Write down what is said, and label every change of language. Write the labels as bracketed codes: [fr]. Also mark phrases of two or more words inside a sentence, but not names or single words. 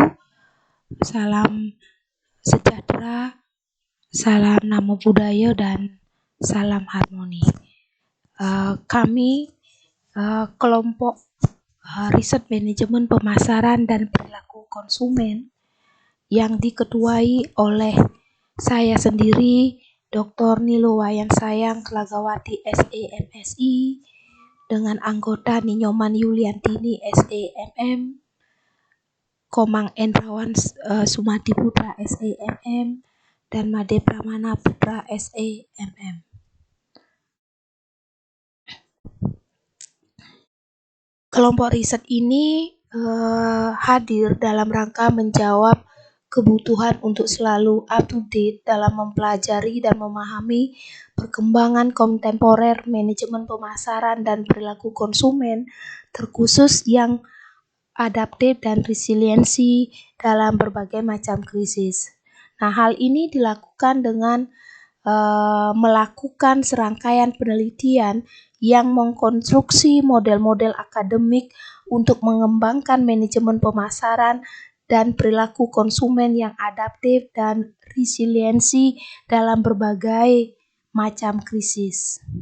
[id] Salam sejahtera, salam namo buddhaya, dan salam harmoni. Kami kelompok riset manajemen pemasaran dan perilaku konsumen yang diketuai oleh saya sendiri, Dr. Nilo Wayan Sayang Kelagawati SEMSI, dengan anggota Ninyoman Yuliantini SEMM, Komang Endrawan Sumadi Putra SEMM, dan Made Pramana Putra SEMM. Kelompok riset ini hadir dalam rangka menjawab kebutuhan untuk selalu [en] up to date [id] dalam mempelajari dan memahami perkembangan kontemporer manajemen pemasaran dan perilaku konsumen, terkhusus yang adaptif dan resiliensi dalam berbagai macam krisis. Nah, hal ini dilakukan dengan melakukan serangkaian penelitian yang mengkonstruksi model-model akademik untuk mengembangkan manajemen pemasaran dan perilaku konsumen yang adaptif dan resiliensi dalam berbagai macam krisis.